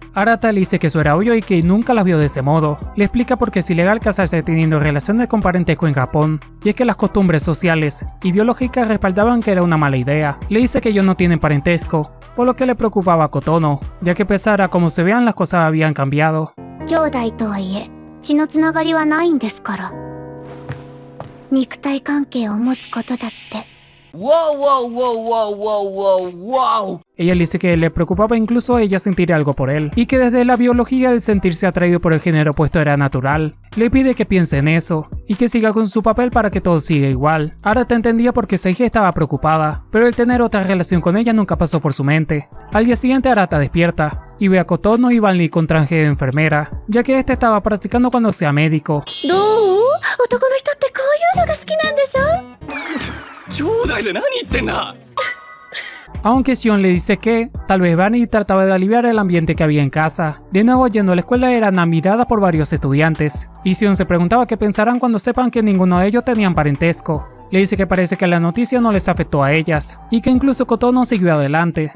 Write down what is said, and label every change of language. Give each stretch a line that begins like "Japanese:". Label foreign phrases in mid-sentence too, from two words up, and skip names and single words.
Spanish: Arata le dice que eso era obvio y que nunca las vio de ese modo. Le explica por qué es ilegal casarse teniendo relaciones con parentesco en Japón, y es que las costumbres sociales y biológicas respaldaban que era una mala idea. Le dice que ellos no tienen parentesco, por lo que le preocupaba a Kotono, ya que pesar a cómo se vean las cosas habían cambiado.
Japanese: 兄弟とはいえ血のつながりはないんですから。肉体関係を持つことだって。 Wow.
Spanish: Ella le dice que le preocupaba incluso a ella sentir algo por él, y que desde la biología el sentirse atraído por el género opuesto era natural. Le pide que piense en eso, y que siga con su papel para que todo siga igual. Arata entendía por qué Seiji estaba preocupada, pero el tener otra relación con ella nunca pasó por su mente. Al día siguiente Arata despierta, y ve a Kotono y Barney con traje de enfermera, ya que este estaba practicando cuando sea médico.
Japanese: どう？男の人ってこういうのが好きなんでしょ？兄弟で何言ってんだ。
Spanish: Aunque Shion le dice que tal vez Barney trataba de aliviar el ambiente que había en casa. De nuevo yendo a la escuela eran admiradas por varios estudiantes, y Shion se preguntaba qué pensarán cuando sepan que ninguno de ellos tenían parentesco. Le dice que parece que la noticia no les afectó a ellas, y que incluso Kotono siguió adelante.